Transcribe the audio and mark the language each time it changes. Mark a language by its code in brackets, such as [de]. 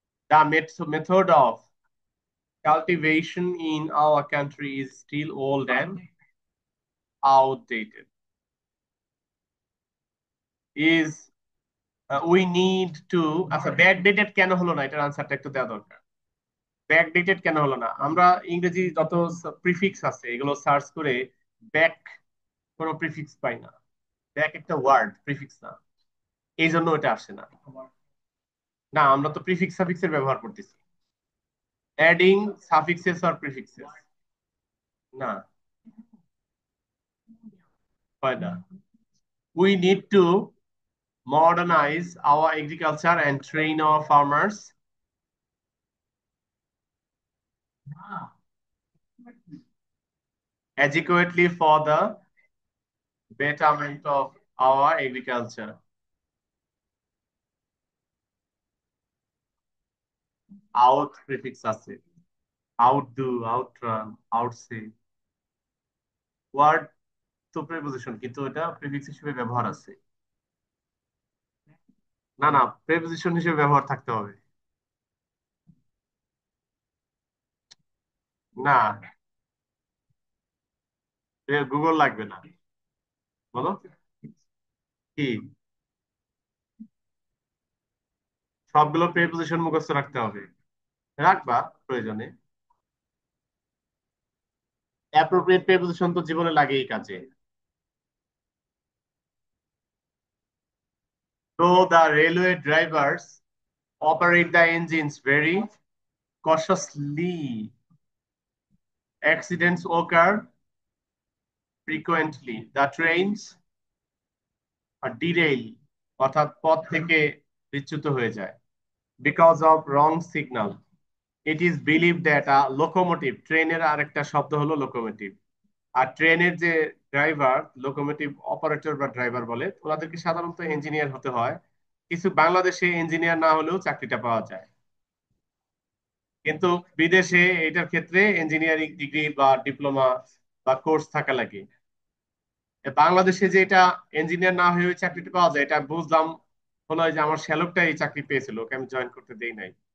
[en] The method of cultivation in our country is still old and outdated. Is we need to, [bn] আচ্ছা backdated কেন হলো না, এটার আনসারটা একটু দেওয়া দরকার। ব্যাকডেটেড কেন হলো না? আমরা ইংরেজি যত প্রিফিক্স আছে এগুলো সার্চ করে ব্যাক কোনো প্রিফিক্স পাই না। ব্যাক একটা ওয়ার্ড, প্রিফিক্স না, এই জন্য এটা আসে না। না, আমরা তো প্রিফিক্স সাফিক্সের ব্যবহার করতেছি, অ্যাডিং সাফিক্সেস আর প্রিফিক্সেস। না, হয় না। [en] We need to modernize our agriculture and train our farmers adequately for the betterment of our agriculture. [bn] Out prefix আছে, outdo, outrun, outsay, ওয়ার্ড তো প্রিপোজিশন, কিন্তু এটা প্রিফিক্স হিসেবে ব্যবহার আছে। না না, প্রিপোজিশন হিসেবে ব্যবহার থাকতে হবে। না, গুগল লাগবে না। বলো কি, সবগুলো প্রিপোজিশন মুখস্থ রাখতে হবে? রাখবা প্রয়োজনে। অ্যাপ্রোপ্রিয়েট প্রিপোজিশন তো জীবনে লাগেই কাজে। [en] So the railway drivers operate the engines very cautiously. Accidents occur frequently the trains derail [bn] অর্থাৎ পথ থেকে বিচ্যুত হয়ে যায় [en] because of wrong signal. It is believed that a locomotive [bn] ট্রেনের আরেকটা শব্দ হলো লোকোমোটিভ আর ট্রেনের যে ড্রাইভার লোকোমোটিভ অপারেটর বা ড্রাইভার বলে ওনাদেরকে সাধারণত ইঞ্জিনিয়ার হতে হয় কিছু বাংলাদেশে ইঞ্জিনিয়ার না হলেও চাকরিটা পাওয়া যায় কিন্তু বিদেশে এটার ক্ষেত্রে ইঞ্জিনিয়ারিং ডিগ্রি বা ডিপ্লোমা বা কোর্স থাকা লাগে বাংলাদেশে যে এটা ইঞ্জিনিয়ার না হয়ে ওই চাকরিটা পাওয়া যায় এটা বুঝলাম হলো যে আমার শ্যালকটা এই চাকরি পেয়েছিল ওকে আমি জয়েন করতে দেই নাই